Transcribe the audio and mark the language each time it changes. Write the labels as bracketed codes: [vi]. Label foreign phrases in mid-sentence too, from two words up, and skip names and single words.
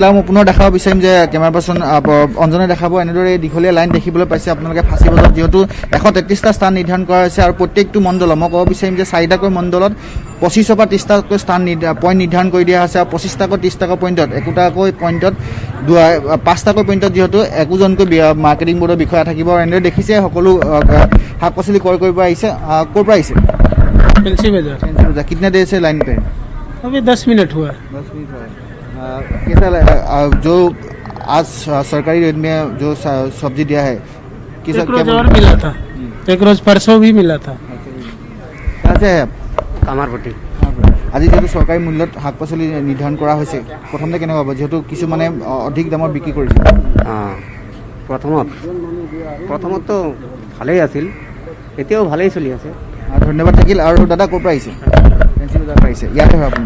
[as] আৰু মই পুনৰ দেখাব বিচাৰিম যে [en] camera person [as] অঞ্জনে দেখাব এনেদৰে দীঘলীয়া লাইন দেখিবলৈ পাইছে আপোনালোকে ফাঁচী বজাৰত, যিহেতু 133টা স্থান নিৰ্ধাৰণ কৰা হৈছে আৰু প্ৰত্যেকটো মণ্ডলত মই ক'ব বিচাৰিম যে 4টাকৈ মণ্ডলত 25ৰ পৰা 30টাকৈ স্থান পইণ্ট নিৰ্ধাৰণ কৰি দিয়া হৈছে আৰু 25টাকৈ 30টাকৈ পইণ্টত একোটাকৈ পইণ্টত 5টাকৈ পইণ্টত যিহেতু একোজনকৈ মাৰ্কেটিং বৰ্ডৰ বিষয়া থাকিব। আৰু এনেদৰে দেখিছে সকলো শাক পাচলি ক্ৰয় কৰিব আহিছে। ক'ৰ পৰা আহিছে? [hi] फैंसी बाजार। कितने देर से लाइन पे? अभी 10 मिनट हुआ। 10 मिनट हुआ। कैसा जो आज सरकारी रेट में जो सब्जी दिया है एक रोज और मिला था, एक रोज परसों भी मिला था। कहाँ से है आप? কামাৰপট্টি। [as] আজি যেহেতু চৰকাৰী মূল্যত শাক পাচলি নিৰ্ধাৰণ কৰা হৈছে, প্ৰথমতে কেনেকুৱা হ'ব যিহেতু কিছুমানে অধিক দামত বিক্ৰী কৰিছে? প্ৰথমতো ভালেই আছিল, এতিয়াও ভালেই চলি আছে। ধন্যবাদ থাকিল। আৰু দাদা ক'ৰ পৰা আহিছে? ফেঞ্চি বজাৰৰ পৰা আহিছে। ইয়াতে হয় আপুনি?